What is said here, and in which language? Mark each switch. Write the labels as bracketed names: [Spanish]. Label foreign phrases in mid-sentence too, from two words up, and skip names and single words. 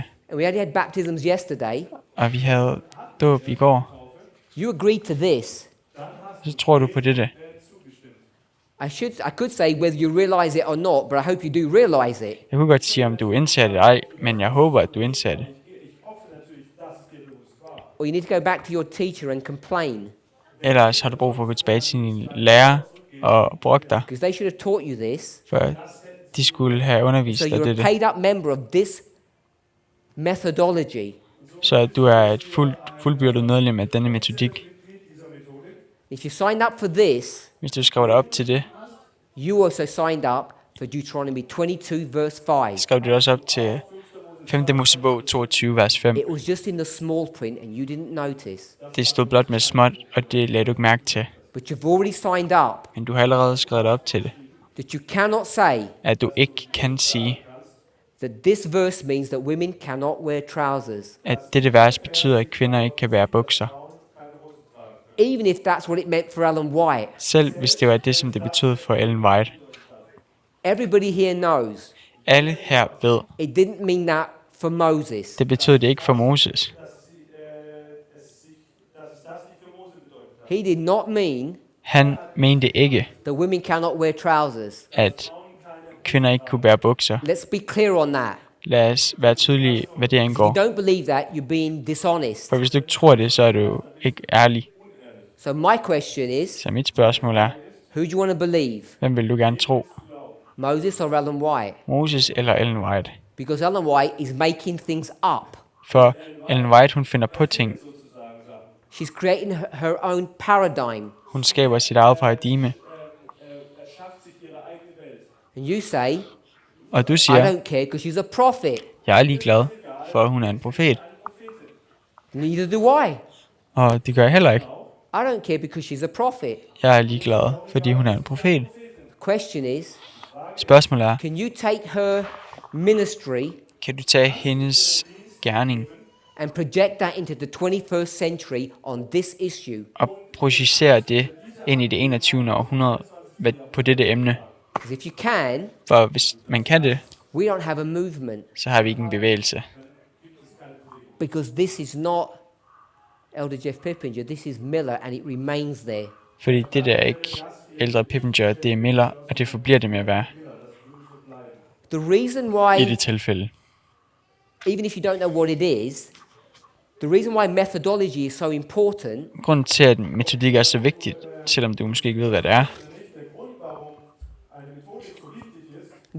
[English] and we only had baptisms yesterday, [Danish] og vi havde dåb i går, [English] you agreed to this. [Danish] så tror du på dette. [English] I could say whether you realize it or not, but I hope you do realize it. [Danish] Jeg kunne godt sige, om du indser det eller ej, men jeg håber, at du indser det. [English] Or you need to go back to your teacher and complain, [Danish] Ellers har du brug for at gå tilbage til din lærer og brokke dig, [English] because they should have taught you this. [Danish] for de skulle have undervist [English] So [Danish] dig [English] you're a [Danish] dette. [English] paid up member of this methodology. [Danish] Så du er et fuldbyrdet medlem af denne metodik. [English] If you signed up for this, [Danish] Hvis du skriver dig op til det, [English] you also signed up for Deuteronomy 22 verse 5. [Danish] skrev du også op til 5. Mosebog 22, vers 5. [English] It was just in the small print and you didn't notice. [Danish] Det stod blot med småt, og det lagde du ikke mærke til. [English] But you've already signed up [Danish] Men du har allerede skrevet dig op til det. [English] that you cannot say [Danish] At du ikke kan sige, [English] that this verse means that women cannot wear trousers, [Danish] at dette vers betyder, at kvinder ikke kan bære bukser. [English] even if that's what it meant for Ellen White. [Danish] Selv hvis det var det, som det betød for Ellen White. [English] Everybody here knows [Danish] Alle her ved, [English] it didn't mean that for Moses. [Danish] det betød det ikke for Moses. [English] He did not mean [Danish] Han mente ikke, [English] that women cannot wear trousers. [Danish] at kvinder ikke kunne bære bukser. [English] Let's be clear on that. [Danish] Lad os være tydelige, hvad det [English] If you [Danish] angår. [English] don't believe that, you're being dishonest. [Danish] For hvis du ikke tror det, så er du ikke ærlig. [English] So my question is, [Danish] Så mit spørgsmål er, [English] who do you want to believe? [Danish] hvem vil du gerne tro? [English] Moses or Ellen White? [Danish] Moses eller Ellen White? [English] Because Ellen White is making things up. [Danish] For Ellen White, hun finder på ting. [English] She's creating her own paradigm. [Danish] Hun skaber sit eget paradigme. [English] And you say, [Danish] Og du [English] I [Danish] siger, [English] don't care because she's a prophet. [Danish] jeg er ligeglad, for hun er en profet. [English] Neither do I. [Danish] Og det gør jeg heller ikke. [English] I don't care because she's a prophet. [Danish] Jeg er ligeglad, fordi hun er en profet. [English] The question is, [Danish] Spørgsmålet er, [English] can you take her ministry [Danish] kan du tage hendes gerning [English] and project that into the 21st century on this issue? [Danish] og projicere det ind i det 21. århundrede på dette emne? [English] Because if you can, [Danish] For hvis man kan det, [English] we don't have a movement. [Danish] så har vi ikke en bevægelse. [English] Because this is not Elder Jeff Pippinger, this is Miller, and it remains there. [Danish] Fordi det der er ikke ældre Pippinger, det er Miller, og det forbliver det med at være [English] The reason why, [Danish] i det tilfælde. [English] even if you don't know what it is, the reason why methodology is so important [Danish] Grunden til, at metodik er så vigtigt, selvom du måske ikke ved, hvad det er,